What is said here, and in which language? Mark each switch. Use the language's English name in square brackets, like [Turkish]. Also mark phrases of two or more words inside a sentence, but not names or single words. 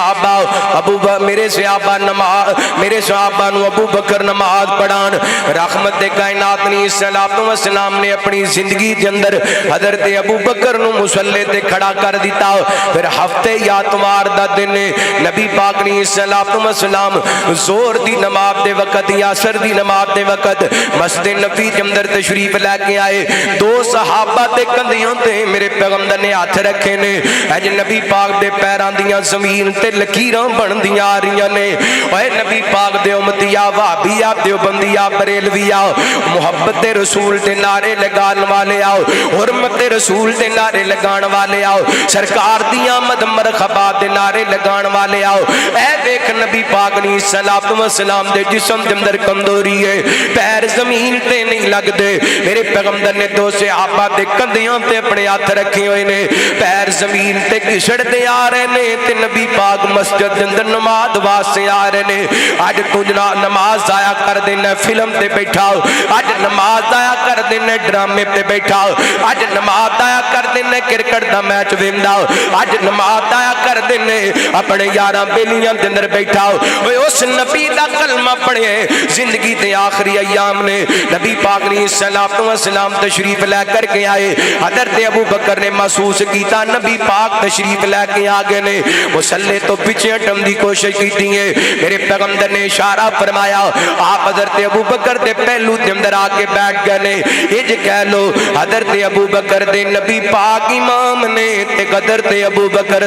[Punjabi] صحابہ نو ابو بکر نماز پڑھان رحمت کائنات نے صلوات و سلام نے اپنی زندگی کے اندر حضرت ابو بکر نو مصلی تے کھڑا کر دیتا پھر ہفتے یا اتوار دا دن نبی پاک نے صلوات و سلام زور دی نماز دے وقت یا عصر دی نماز دے وقت مسجد نبی اندر تشریف لے کے آئے دو صحابہ دے کندھیاں تے میرے پیغمبر نے ہاتھ رکھے نے اج نبی پاک دے پیران دیاں زمین تے لکیراں بن دیاں آ رہیاں نے اے نبی پاک دے امتیا وہابیا دیوبندیا بریلویا محبت رسول تے نعرے لگان والے آؤ حرمت رسول تے نعرے لگان والے آؤ سرکار دیاں آمد مرحبا دے نعرے لگان والے آؤ اے دیکھ نبی پاک نے صلوات و سلام دے جسم دے اندر کمزوری ہے پیر زمین تے نہیں لگ دے میرے پیغمبر نے دو صحابہ دے کندھیاں تے اپنے ہاتھ رکھے ہوئے نے پیر زمین تے گھسڑ دے آ رہے نے تے نبی پاک مسجد دے اندر نماز واسطے آ رہے نے اج تو نماز ضائع کر دینا فلم تے بیٹھا اج نماز ضائع کر دینا ڈرامے تے بیٹھا اج نماز ضائع کر دینا کرکٹ دا میچ ویندا اج نماز ضائع کر دینا اپنے یاراں بیلیاں دے اندر بیٹھا اوے اس نبی دا کلمہ پڑھے زندگی دے آخری ایام نے نبی پاک نے صلوات و سلام تشریف لے کر کے آئے حضرت ابو بکر نے محسوس کیتا نبی پاک تشریف لے کے آگے نے مصلی تو پیچھے ہٹن دی کوشش کیتی ہے میرے پیغمبر نے اشارہ فرمایا آپ حضرت ابو بکر دے پہلو دے اندر آ کے بیٹھ گئے نے اج کہہ لو حضرت ابو بکر دے نبی پاک امام نے تے حضرت ابو بکر